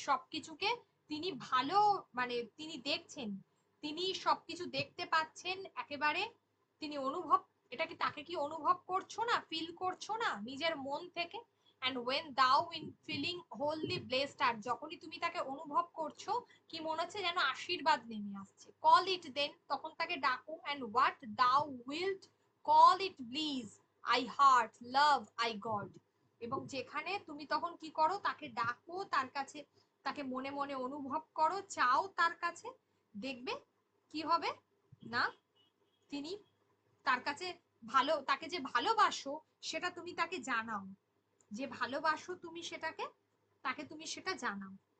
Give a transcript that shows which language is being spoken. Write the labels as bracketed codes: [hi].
[bn] সবকিছুকে তিনি ভালো মানে তিনি দেখছেন, তিনি সবকিছু দেখতে পাচ্ছেন একেবারে, তিনি অনুভব, এটা কি তাকে কি অনুভব করছো না, ফিল করছো না নিজের মন থেকে। [en] and when thou in feeling wholly blessed art, [bn] যখনই তুমি তাকে অনুভব করছো কি মনে হচ্ছে যেন আশীর্বাদ নেমে আসছে। [en] call it then, [bn] তখন তাকে ডাকো, [en] and what thou wilt call it bliss I heart love I God। [bn] এবং যেখানে তুমি তখন কি করো, তাকে ডাকো, তার কাছে তাকে মনে মনে অনুভব করো, চাও তার কাছে, দেখবে কি হবে না, তিনি তার কাছে ভালো, তাকে যে ভালোবাসো সেটা তুমি তাকে জানাও, যে ভালোবাসো তুমি সেটাকে, তাকে তুমি সেটা জানাও।